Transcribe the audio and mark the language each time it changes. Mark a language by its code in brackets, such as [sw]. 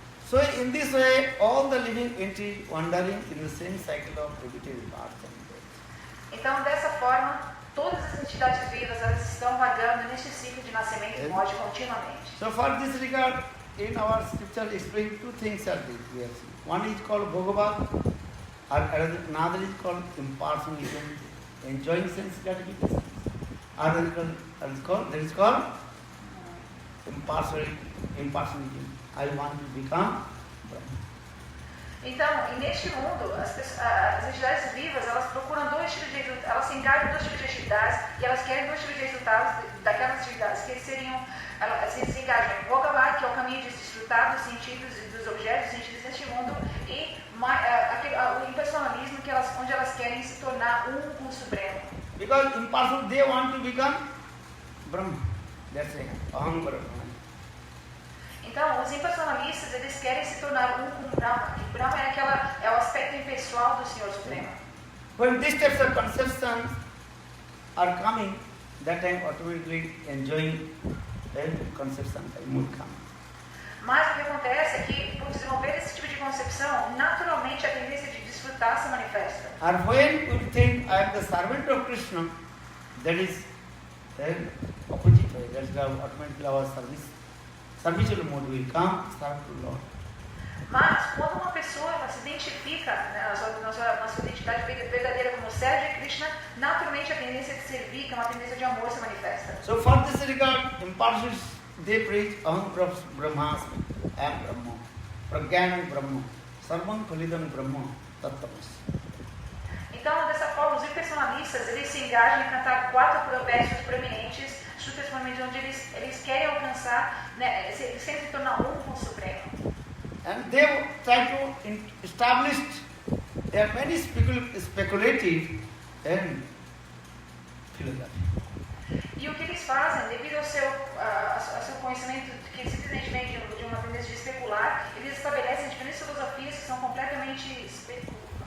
[en] So, in this way, all the living entities wandering in the same cycle of repetitive birth and death. [pt] Então, dessa forma, todas as entidades vivas elas estão vagando neste ciclo de nascimento e morte continuamente. [en] So, for this regard, in our scripture, explain two things are there. One is called Bhagavad, another is called impersonalism, enjoying sense gratification. Another is called impersonalism. I want to become Brahma. [pt] Então, e neste mundo, as entidades vivas, elas procuram dois tipos de resultados, elas se engajam em dois tipos de atividades e elas querem dois tipos de resultados daquelas atividades, que seriam, elas se engajam em Bhagavad, que é o caminho de desfrutar dos sentidos e dos objetos, dos sentidos deste mundo, e o impersonalismo, onde elas querem se tornar um com o Supremo. [en] Because impersonal, they want to become Brahma. That's it. [sa] Aham Brahma. [pt] Então, os impersonalistas, eles querem se tornar um com Brahma. E Brahma é o aspecto impessoal do Senhor Supremo. [en] When these types of conceptions are coming, that time automatically enjoying the conception will come. [pt] Mas o que acontece é que, por desenvolver esse tipo de concepção, naturalmente a tendência de desfrutar se manifesta. [en] And when we think I am the servant of Krishna, that is the opposite way. That is automatically our serviceable mode will come, serve to Lord. [pt] Mas, quando uma pessoa se identifica na sua identidade verdadeira como servo de Krishna, naturalmente a tendência de servir, que é uma tendência de amor, se manifesta. [en] So for this regard, impartials, they preach [sa] Aham Brahmasmi, [en] I am Brahma, [sa] Pragyanam Brahma, Sarvam Khalidam Brahma, Tattvamas. [pt] Então, dessa forma, os impersonalistas, eles se engajam em cantar 4 provérbios proeminentes, onde eles querem alcançar, eles querem se tornar um com o Supremo. [en] And they try to establish, there are many speculative and philosophy. [pt] E o que eles fazem, devido ao seu conhecimento que simplesmente vem de uma tendência de especular, eles estabelecem diferentes filosofias que são completamente especulativas.